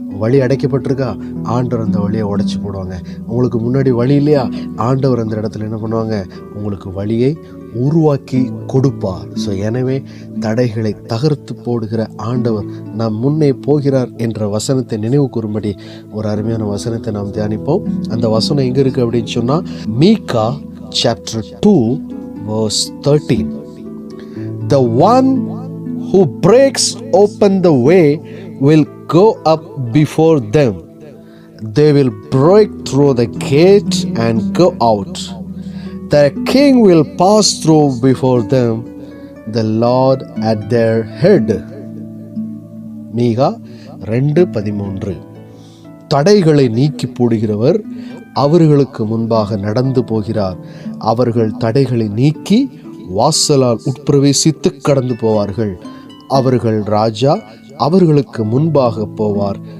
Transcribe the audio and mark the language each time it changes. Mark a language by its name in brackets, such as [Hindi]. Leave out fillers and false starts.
[Tamil] வழி அடைக்கப்பட்டிருக்கா, ஆண்டவர் அந்த வழியை உடைச்சி போடுவாங்க. உங்களுக்கு முன்னாடி வழி இல்லையா, ஆண்டவர் அந்த இடத்துல என்ன பண்ணுவாங்க, உங்களுக்கு வழியை உருவாக்கி கொடுப்பார். ஸோ எனவே தடைகளை தகர்த்து போடுகிற ஆண்டவர் நாம் முன்னே போகிறார் என்ற வசனத்தை நினைவு கூறும்படி ஒரு அருமையான வசனத்தை நாம் தியானிப்போம். அந்த வசனம் எங்கே இருக்குது அப்படின்னு சொன்னால், மீகா chapter 2 verse 13. [English] The one who breaks open the way will go up before them. They will break through the gate and go out. The king will pass through before them, the Lord at their head. [Tamil] மீகா 2:13. தடைகளை நீக்கி போடுகிறவர் அவர்களுக்கு முன்பாக நடந்து போகிறார். அவர்கள் தடைகளை நீக்கி வாசலால் உட்பிரவேசித்து கடந்து போவார்கள். அவர்கள் ராஜா அவர்களுக்கு முன்பாக போவார்.